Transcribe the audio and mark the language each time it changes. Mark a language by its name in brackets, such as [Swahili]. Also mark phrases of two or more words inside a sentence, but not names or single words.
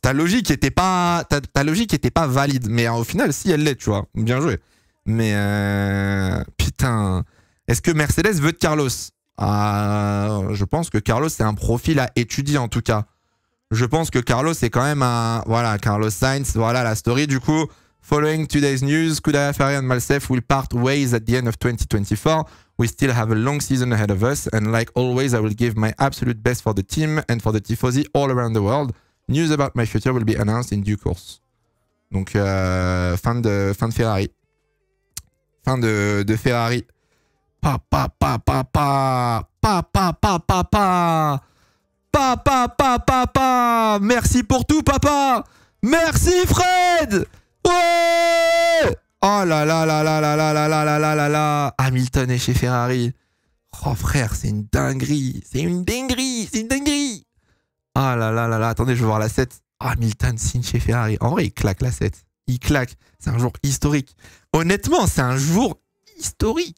[French] Ta logique était pas valide. Mais au final, si elle l'est, tu vois. Bien joué. Mais putain. Est-ce que Mercedes veut de Carlos? Je pense que Carlos, c'est un profil à étudier, en tout cas. Je pense que Carlos, c'est quand même un... Voilà, Carlos Sainz, voilà la story. Du coup, [English] following today's news, Scuderia Ferrari and myself will part ways at the end of 2024. We still have a long season ahead of us, and like always, I will give my absolute best for the team and for the tifosi all around the world. News about my future will be announced in due course. [French] Donc, fin de Ferrari. Fin de Ferrari. Papa. Merci pour tout, papa. Merci, Fred. Ouais. Oh là là là là là là là là là là là là. Hamilton est chez Ferrari. Oh frère, c'est une dinguerie. Ah là là là là. Attendez, je veux voir la 7. Hamilton signe chez Ferrari. En vrai, il claque la 7. Il claque. C'est un jour historique. Honnêtement, c'est un jour historique.